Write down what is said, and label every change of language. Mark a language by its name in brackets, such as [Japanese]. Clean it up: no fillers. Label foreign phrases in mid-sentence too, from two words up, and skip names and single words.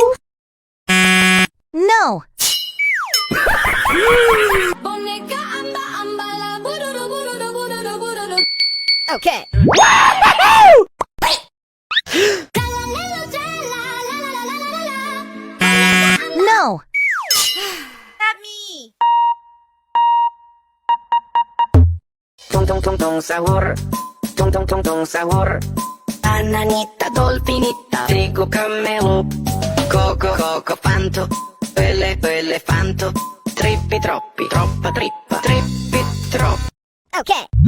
[English] No! Boneka amba-amba, la bururu. Okay. No! Not me. Tung tung tung tung sahur, tung tung tung tung sahur. Bananita, dolfinita, figo camelo, coco coco fanto, elefanto, trippi troppi, troppa trippa, trippi troppi.